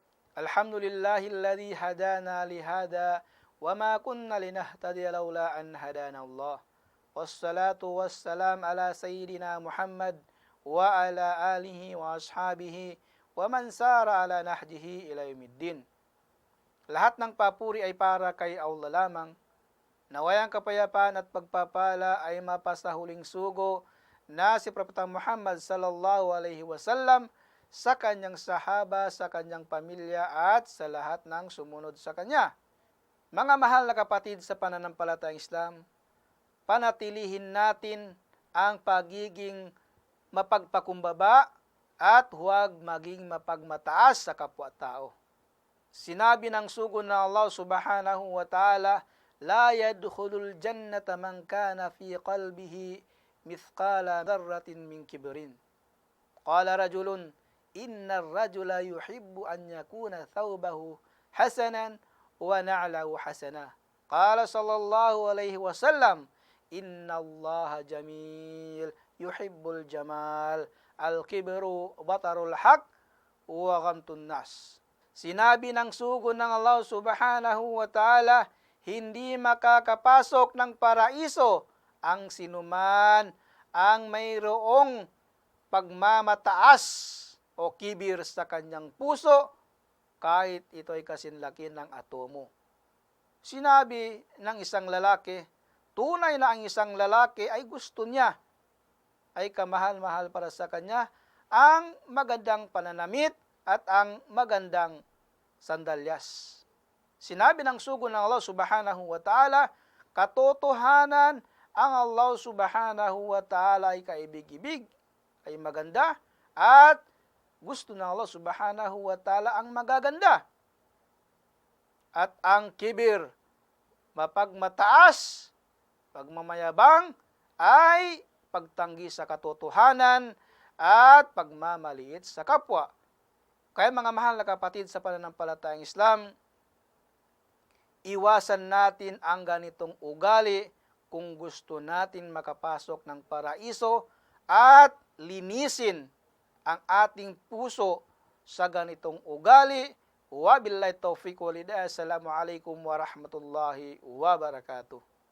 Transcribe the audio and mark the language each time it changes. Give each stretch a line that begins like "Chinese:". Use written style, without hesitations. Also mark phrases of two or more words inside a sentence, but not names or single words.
Arabic: الحمد لله الذي هدانا لهذا وما كنا لنهتدي لولا أن هدانا الله. والصلاة والسلام على سيدنا محمد وعلى آله وأصحابه ومن سار على نهجه إلى يوم الدين.
Filipino: Lahat ng papuri ay para kay Allah lamang. Nawayang kapayapaan at pagpapala ay mapasa huling sugo na si Propeta Muhammad
Arabic: صلى الله عليه وسلم,
Filipino: sa kanyang sahaba, sa kanyang pamilya at sa lahat ng sumunod sa kanya. Mga mahal na kapatid sa pananampalatayang Islam, panatilihin natin ang pagiging mapagpakumbaba at huwag maging mapagmataas sa kapwa-tao. Sinabi ng sugo ng Allah
Arabic: سبحانه وتعالى, لا يدخل الجنة من كان في قلبه مثقال ذرة من كبر. قال رجل إن الرجل يحب أن يكون ثوبه حسنا ونعله حسنة. قال صلى الله عليه وسلم إن الله جميل يحب الجمال الكبر بطر الحق وغمط الناس.
Filipino: Sinabi ng sugo ng Allah
Arabic: سبحانه وتعالى,
Filipino: hindi makakapasok ng paraiso ang sinuman ang mayroong pagmamataas o kibir sa kanyang puso, kahit ito ay kasinlaki ng atomo. Sinabi ng isang lalaki, tunay na ang isang lalaki ay gusto niya, ay kamahal-mahal para sa kanya, ang magandang pananamit at ang magandang sandalyas. Sinabi ng sugo ng Allah
Arabic: سبحانه وتعالى,
Filipino: katotohanan ang Allah
Arabic: سبحانه وتعالى
Filipino: ay kaibig-ibig, ay maganda, at gusto ng Allah
Arabic: سبحانه وتعالى
Filipino: ang magaganda. At ang kibir, mapagmataas, pagmamayabang, ay pagtanggi sa katotohanan at pagmamaliit sa kapwa. Kaya mga mahal na kapatid sa pananampalatayang Islam, iwasan natin ang ganitong ugali kung gusto natin makapasok ng paraiso at linisin ang ating puso sa ganitong ugali.
Arabic: وبالله التوفيق والهداية. السلام عليكم ورحمة الله وبركاته.